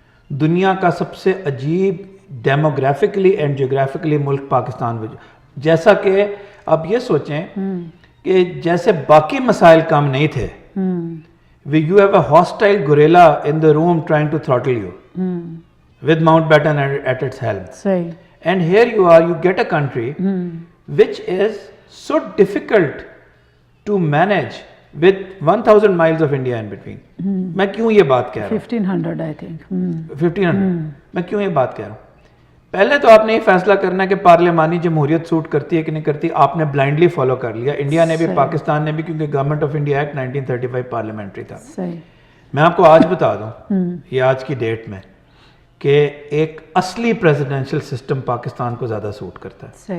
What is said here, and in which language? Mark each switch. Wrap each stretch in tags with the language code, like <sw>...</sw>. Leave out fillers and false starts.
<ur>دنیا کا سب سے عجیب ڈیموگرافکلی اینڈ جیوگرافکلی ملک پاکستان میں, جیسا کہ آپ یہ سوچیں کہ جیسے باقی مسائل کم نہیں تھے,</ur> <en>you have a hostile gorilla in the room trying to throttle you with Mountbatten at its helm. And here you are, you get a country which is so difficult to manage with 1000 miles of India in between.</en> <ur>میں کیوں یہ بات کہہ رہا ہوں,</ur> <en>1500 I think</en> <ur>1500 میں کیوں یہ بات کہہ رہا ہوں. پہلے تو آپ نے یہ فیصلہ کرنا ہے کہ پارلیمانی جمہوریت سوٹ کرتی ہے کہ نہیں کرتی. آپ نے بلائنڈلی فالو کر لیا, انڈیا نے بھی پاکستان نے بھی, کیونکہ government of India act 1935 parliamentary تھا. میں آپ کو آج بتا دوں, یہ آج کی ڈیٹ میں, کہ ایک اصلی پریزیڈنشل سسٹم پاکستان کو زیادہ سوٹ کرتا ہے.</ur>